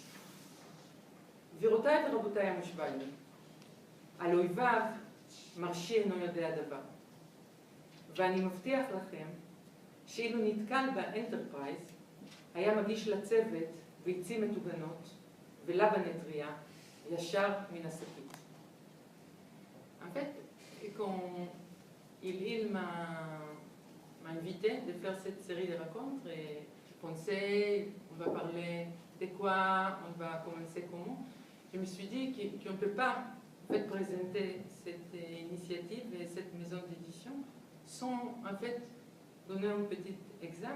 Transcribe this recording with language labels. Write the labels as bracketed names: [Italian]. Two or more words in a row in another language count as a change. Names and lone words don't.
[Hebrew] גבירותיי ורבותיי המושבעים, על אויביו מרשי אינו יודע דבר. ואני מבטיח לכם שאילו נתקל באנטרפרייז, היה מגיש לצוות ביצים מטוגנות ולבנה טריה ישר מן השקית. [French] En fait, quand il m'a invité de faire cette série de rencontres, et je pensais, on va parler de quoi, on va commencer comment, je me suis dit qu'on ne peut pas en fait, présenter cette initiative et cette maison d'édition sans en fait donner un petit exemple.